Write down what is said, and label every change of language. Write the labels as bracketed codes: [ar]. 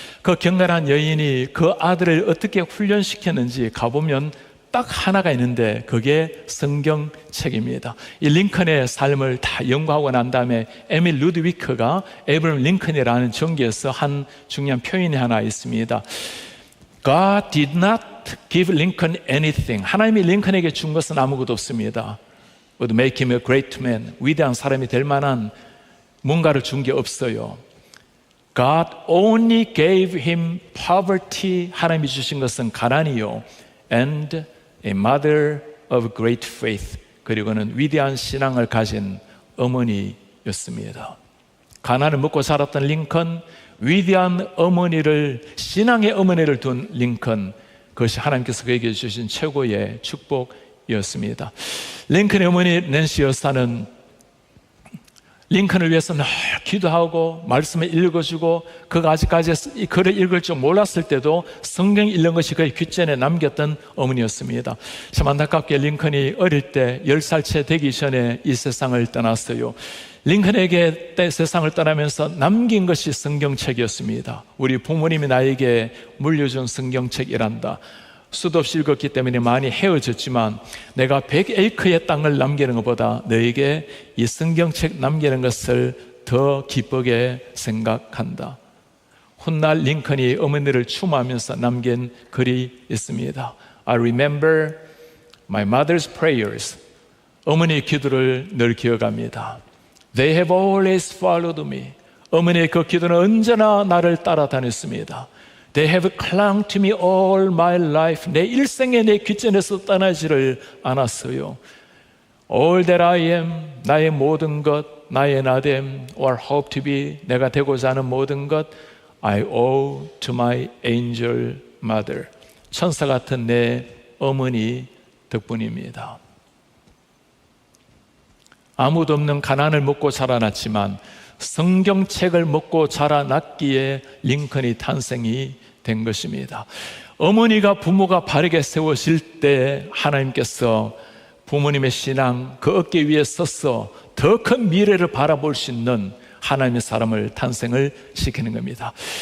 [ko] 그 경건한 여인이 그 아들을 어떻게 훈련시켰는지 가보면 딱 하나가 있는데 그게 성경책입니다. 이 링컨의 삶을 다 연구하고 난 다음에 에밀 루드위크가 에브라함 링컨이라는 전기에서 한 중요한 표현이 하나 있습니다. [en] God did not give Lincoln anything. [ko] 하나님이 링컨에게 준 것은 아무것도 없습니다. [en] Would make him a great man. [ko] 위대한 사람이 될 만한 뭔가를 준 게 없어요. [en] God only gave him poverty. [ko] 하나님이 주신 것은 가난이요. [en] And a mother of great faith. [ko] 그리고는 위대한 신앙을 가진 어머니였습니다. 가난을 먹고 자랐던 링컨, 위대한 어머니를, 신앙의 어머니를 둔 링컨, 그것이 하나님께서 그에게 주신 최고의 축복이었습니다. 링컨의 어머니 낸시 여사는 링컨을 위해서 늘 기도하고 말씀을 읽어주고, 그가 아직까지 이 글을 읽을 줄 몰랐을 때도 성경 읽는 것이 그의 귓전에 남겼던 어머니였습니다. 참 안타깝게 링컨이 어릴 때 10살 채 되기 전에 이 세상을 떠났어요. 링컨에게 세상을 떠나면서 남긴 것이 성경책이었습니다. 우리 부모님이 나에게 물려준 성경책이란다. 수도 없이 읽었기 때문에 많이 헤어졌지만 내가 100에이크의 땅을 남기는 것보다 너에게 이 성경책 남기는 것을 더 기쁘게 생각한다. 훗날 링컨이 어머니를 추모하면서 남긴 글이 있습니다. [en] I remember my mother's prayers. [ko] 어머니의 기도를 늘 기억합니다. [en] They have always followed me. [ko] 어머니의 그 기도는 언제나 나를 따라다녔습니다. [en] They have clung to me all my life. [ko] 내 일생에 내 귓전에서 떠나지를 않았어요. [en] All that I am, [ko] 나의 모든 것, 나의 나됨, [en] or hope to be, [ko] 내가 되고자 하는 모든 것, [en] I owe to my angel mother. [ko] 천사 같은 내 어머니 덕분입니다. 아무도 없는 가난을 먹고 자라났지만 성경책을 먹고 자라났기에 링컨이 탄생이 된 것입니다. 어머니가 부모가 바르게 세워질 때 하나님께서 부모님의 신앙 그 어깨 위에 서서 더 큰 미래를 바라볼 수 있는 하나님의 사람을 탄생을 시키는 겁니다.